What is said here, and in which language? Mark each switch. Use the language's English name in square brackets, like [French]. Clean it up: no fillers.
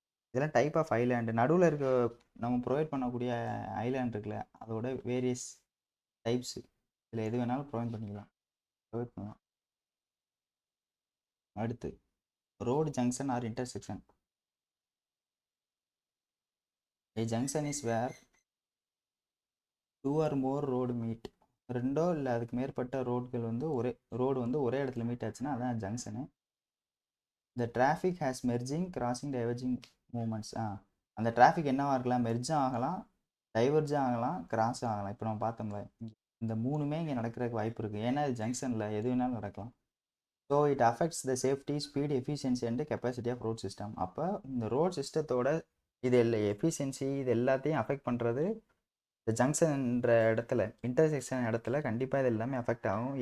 [Tamil] இதெல்லாம் type of island. நடுவில் இருக்க நம்ம ப்ரொவைட் பண்ணக்கூடிய ஐலாண்ட் இருக்குல்ல, அதோட வேரியஸ் டைப்ஸு. இதில் எது வேணாலும் ப்ரொவைட் பண்ணலாம். அடுத்து road junction R intersection. [English] A junction is where 2 or more road meet. [Tamil] ரெண்டோ இல்லை அதுக்கு மேற்பட்ட ரோடுகள் வந்து ஒரே இடத்துல மீட் ஆச்சுன்னா அதான் junction. [English] The traffic has merging, crossing, diverging movements. [Tamil] அந்த டிராஃபிக் என்னவா இருக்கலாம்? மெர்ஜும் ஆகலாம், டைவர்ஜும் ஆகலாம், கிராஸும் ஆகலாம். இப்போ நம்ம பார்த்தோம்ல, இந்த மூணுமே இங்கே நடக்கிறதுக்கு வாய்ப்பு இருக்குது. ஏன்னா இது ஜங்ஷனில் எது வேணாலும் நடக்கலாம். [English] So it affects the safety, speed, efficiency and capacity of road system. [Tamil] அப்போ இந்த ரோட் சிஸ்டத்தோட இது எஃபிஷியன்சி இது எல்லாத்தையும் அஃபெக்ட் பண்ணுறது இந்த ஜங்ஷன்ன்ற இடத்துல, இன்டர்செக்ஷன் இடத்துல கண்டிப்பாக இது எல்லாமே அஃபெக்ட் ஆகும்.